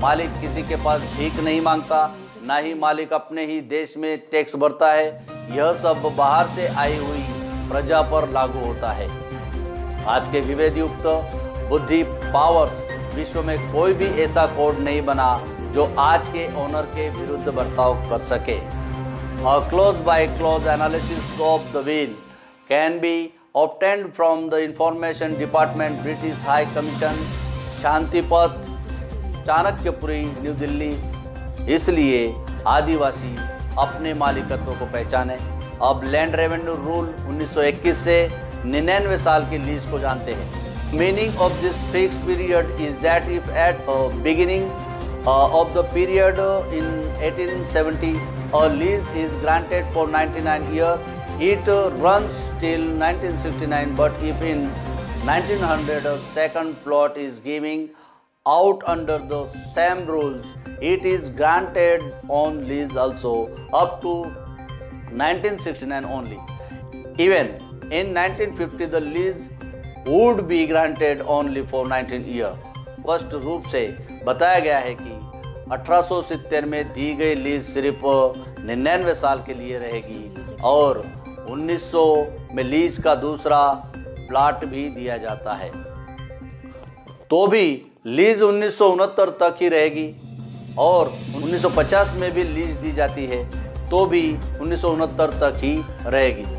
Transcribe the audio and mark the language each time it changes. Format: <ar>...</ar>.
<hi>मालिक किसी के पास भीख नहीं मांगता, ना ही मालिक अपने ही देश में टैक्स भरता है। यह सब बाहर से आई हुई प्रजा पर लागू होता है। आज के विवेद युक्त बुद्धि पावर्स विश्व में कोई भी ऐसा कोड नहीं बना जो आज के ओनर के विरुद्ध बर्ताव कर सके।</hi> <en>A clause by clause analysis of the will can be obtained from the Information Department, British High Commission, Shantipath, Chanakyapuri, New Delhi.</en> <hi>इसलिए आदिवासी अपने मालिकत्व को पहचाने। अब लैंड रेवेन्यू रूल 1921 से 99 साल की लीज को जानते हैं।</hi> <en>Meaning of this fixed period is that if at the beginning of the period in 1870 a lease is granted for 99 years, it runs till 1969. But if in 1900 a second plot is giving out under the same rules, it is granted on lease also up to 1969 only. Even in 1950 the lease would be granted only for 19 years.</en> <hi>स्पष्ट रूप से बताया गया है कि 1870 में दी गई lease सिर्फ 99 साल के लिए रहेगी और 1900 में लीज का दूसरा प्लाट भी दिया जाता है। तो भी लीज 1969 तक ही रहेगी और 1950 में भी लीज दी जाती है तो भी 1969 तक ही रहेगी।</hi>